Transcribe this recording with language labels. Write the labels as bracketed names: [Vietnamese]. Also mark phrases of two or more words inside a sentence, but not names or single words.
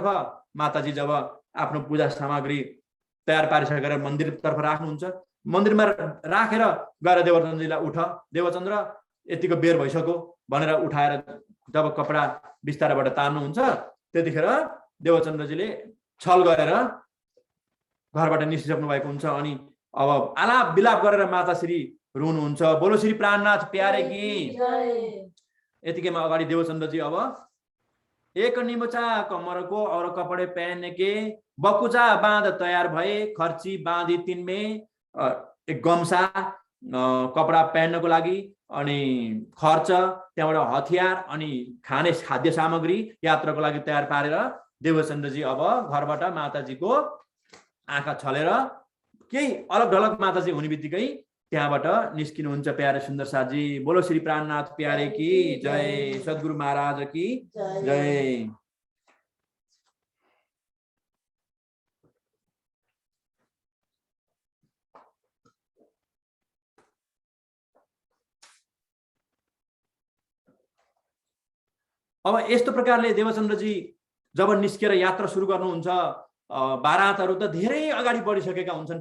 [Nepali] माताजी जब आफ्नो पूजा सामग्री तयार पारिसकेर मन्दिरतर्फ राख्नुहुन्छ, मन्दिरमा राखेर गएर देवचन्द्रजीलाई उठ देवचन्द्र यतिको बेर भइसक्यो भनेर उठाएर जब कपडा बिस्ताराबाट तान्नुहुन्छ, त्यतिखेर देवचन्द्रजीले छल गरेर घरबाट निस्किसक्नु भएको हुन्छ। अनि अब आलाप विलाप गरेर माताश्री रुनुहुन्छ, [Hindi] बोलो श्री प्राणनाथ प्यारे की। [Nepali] यतिकैमा अगाडि देवचन्द्रजी अब [Hindi] एक निमुचा कमर को और कपड़े पहन के बकुचा बाँध [Nepali] तयार भए, खर्ची बाँधी तिनमे एक गम्सा कपडा पहन्नको लागि, अनि खर्च, त्यहाँबाट हतियार अनि खाने खाद्य सामग्री यात्राको लागि तयार पारेर देवचन्द्रजी अब घरबाट माताजीको आँखा छलेर केही अलग ढलग माताजी हुने बित्तिकै त्यहाँबाट निस्किनुहुन्छ। प्यारे सुन्दर साथजी, [Hindi] बोलो श्री प्राणनाथ प्यारे की जय, सद्गुरु महाराज की जय। [Nepali] अब यस्तो प्रकारले देवचन्द्रजी जब निस्केर यात्रा सुरु गर्नुहुन्छ, बारातहरू त धेरै अगाडि बढिसकेका हुन्छन्।